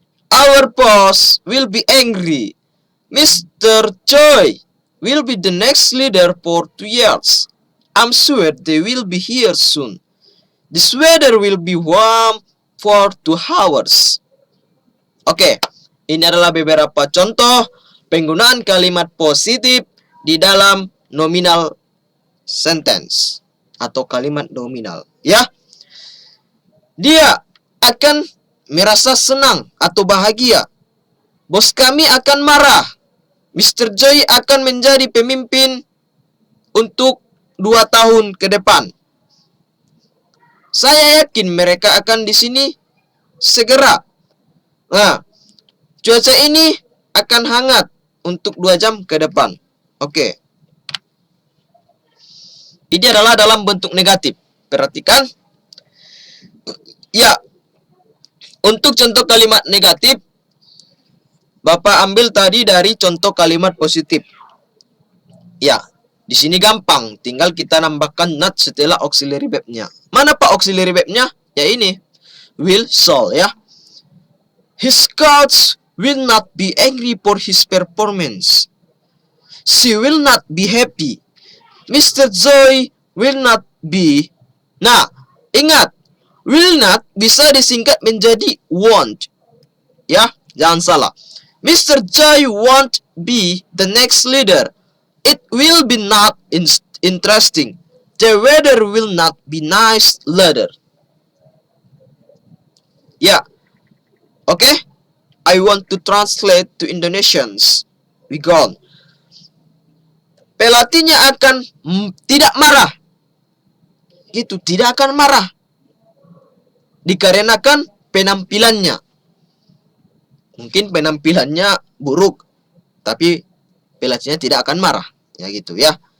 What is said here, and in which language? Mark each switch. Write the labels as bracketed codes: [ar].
[en] Our boss will be angry. Mr. Choi will be the next leader for 2 years. I'm sure they will be here soon. This weather will be warm for 2 hours. [id] Oke, ini adalah beberapa contoh penggunaan kalimat positif di dalam nominal sentence atau kalimat nominal, ya. Dia akan merasa senang atau bahagia. Bos kami akan marah. Mr. Joy akan menjadi pemimpin untuk 2 tahun ke depan. Saya yakin mereka akan di sini segera. Nah, cuaca ini akan hangat untuk 2 jam ke depan. Oke. Ini adalah dalam bentuk negatif. Perhatikan. Ya. Untuk contoh kalimat negatif, Bapak ambil tadi dari contoh kalimat positif. Ya. Di sini gampang. Tinggal kita nambahkan not setelah auxiliary verb-nya. Mana Pak auxiliary verb-nya? Ya ini. Will, shall, ya. [en] His coach will not be angry for his performance. She will not be happy. Mr. Joy will not be. [id] Nah, ingat, will not bisa disingkat menjadi won't. Ya, jangan salah. Mr. [en] Joy won't be the next leader. It will be not interesting. The weather will not be nice later. Ya. Okay? I want to translate to Indonesians. We gone. [id] Pelatihnya akan tidak marah. Gitu, tidak akan marah. Dikarenakan penampilannya. Mungkin penampilannya buruk, tapi pelatihnya tidak akan marah. Ya gitu ya.